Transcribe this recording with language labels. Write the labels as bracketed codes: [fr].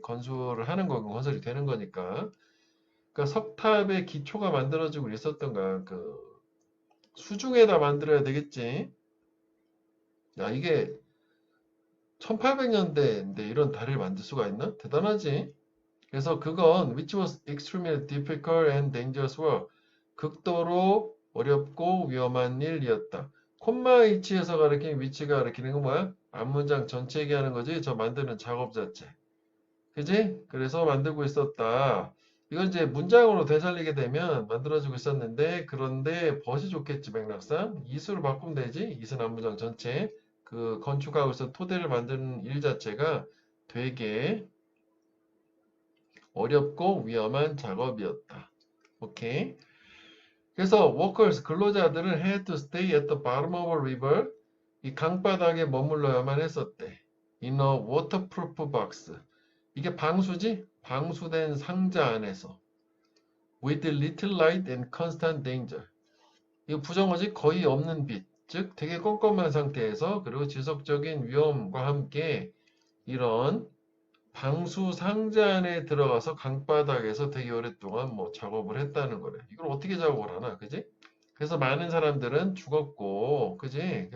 [ko] 건설을 하는 거고 건설이 되는 거니까. 그러니까 석탑의 기초가 만들어지고 있었던가. 그 수중에다 만들어야 되겠지. 야, 이게 1800년대인데 이런 다리를 만들 수가 있나? 대단하지. 그래서 그건 [en] which was extremely difficult and dangerous work. [ko] 극도로 어렵고 위험한 일이었다. 콤마 위치에서 가리키는 위치가 가리키는 건 뭐야? 앞문장 전체 얘기하는 거지. 저 만드는 작업 자체. 그지? 그래서 만들고 있었다. 이건 이제 문장으로 되살리게 되면 만들어지고 있었는데, 그런데 벗이 좋겠지, 맥락상. 이수로 바꾸면 되지. 이수는 앞문장 전체. 그 건축하고 있어 토대를 만드는 일 자체가 되게 어렵고 위험한 작업이었다. 오케이. 그래서 [en] workers, [ko] 근로자들은 [en] had to stay at the bottom of a river. [ko] 이 강바닥에 머물러야만 했었대. [en] In a waterproof box. [ko] 이게 방수지? 방수된 상자 안에서. [en] With little light and constant danger. [ko] 이거 부정어지? 거의 없는 빛. 즉 되게 껌껌한 상태에서 그리고 지속적인 위험과 함께 이런 방수 상자 안에 들어가서 강바닥에서 되게 오랫동안 뭐 작업을 했다는 거래. 이걸 어떻게 작업을 하나, 그지? 그래서 많은 사람들은 죽었고, 그지?